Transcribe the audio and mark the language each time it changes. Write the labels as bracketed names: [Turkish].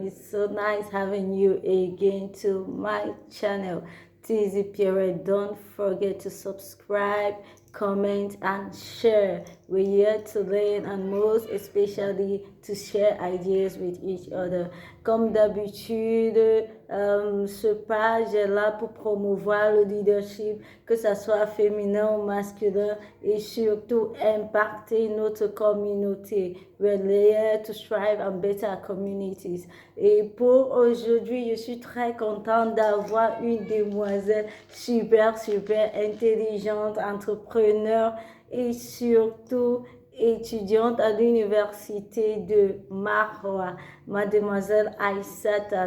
[English] It's so nice having you again to my channel, TZ Pierre. Don't forget to subscribe, comment, and share. We're here to learn and most especially to share ideas with each other. [French] Comme d'habitude, ce page est là pour promouvoir le leadership, que ce soit féminin ou masculin, et surtout impacter notre communauté. [English] We're here to strive and better our communities. [French] Et pour aujourd'hui, je suis très contente d'avoir une demoiselle super intelligente, entrepreneur et surtout étudiante à l'université de Maroua, mademoiselle Aïssata.